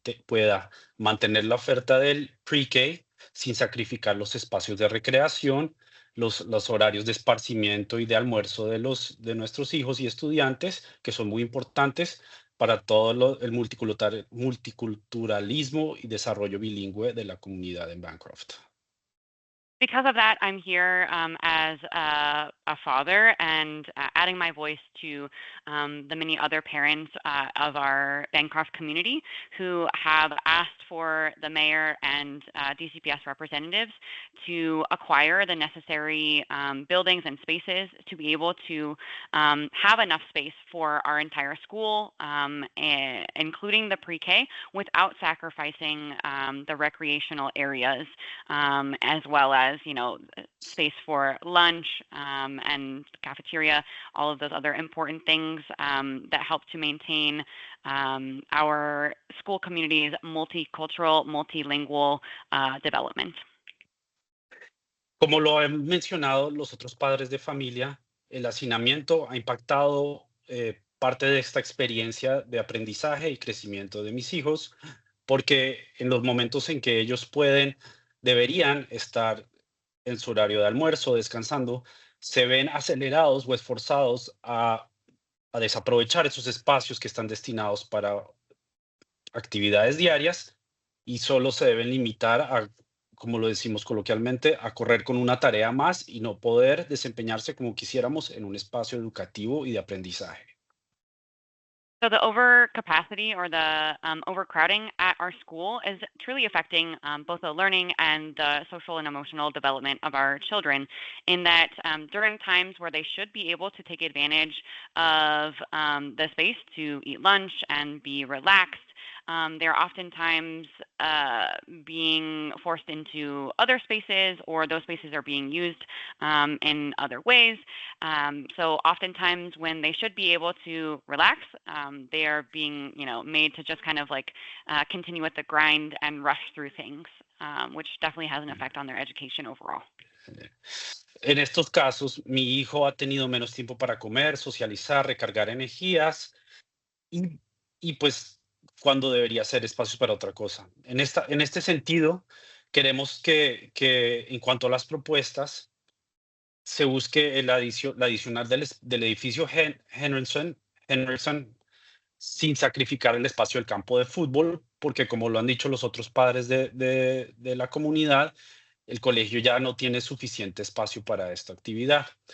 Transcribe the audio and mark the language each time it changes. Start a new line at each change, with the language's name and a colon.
Spanish: pueda mantener la oferta del pre-K sin sacrificar los espacios de recreación, los horarios de esparcimiento y de almuerzo de nuestros hijos y estudiantes, que son muy importantes para todo el multiculturalismo y desarrollo bilingüe de la comunidad en Bancroft.
English: Because of that, I'm here as a father and adding my voice to the many other parents of our Bancroft community who have asked for the mayor and DCPS representatives to acquire the necessary buildings and spaces to be able to have enough space for our entire school, including the pre-K, without sacrificing the recreational areas, as well as, space for lunch and cafeteria, all of those other important things that help to maintain our school community's multicultural, multilingual development.
Spanish: Como lo han mencionado los otros padres de familia, el hacinamiento ha impactado parte de esta experiencia de aprendizaje y crecimiento de mis hijos, porque en los momentos en que ellos deberían estar en su horario de almuerzo, descansando, se ven acelerados o esforzados a desaprovechar esos espacios que están destinados para actividades diarias y solo se deben limitar a, como lo decimos coloquialmente, a correr con una tarea más y no poder desempeñarse como quisiéramos en un espacio educativo y de aprendizaje.
English: So the overcapacity or the overcrowding at our school is truly affecting both the learning and the social and emotional development of our children, in that during times where they should be able to take advantage of the space to eat lunch and be relaxed, they're oftentimes being forced into other spaces, or those spaces are being used in other ways. So oftentimes when they should be able to relax, they are being, made to just kind of like continue with the grind and rush through things, which definitely has an effect on their education overall.
Spanish: En estos casos, mi hijo ha tenido menos tiempo para comer, socializar, recargar energías y pues cuando debería ser espacios para otra cosa. En este sentido, queremos que en cuanto a las propuestas, se busque la adicional del edificio Henderson sin sacrificar el espacio del campo de fútbol, porque como lo han dicho los otros padres de la comunidad, el colegio ya no tiene suficiente espacio para esta actividad.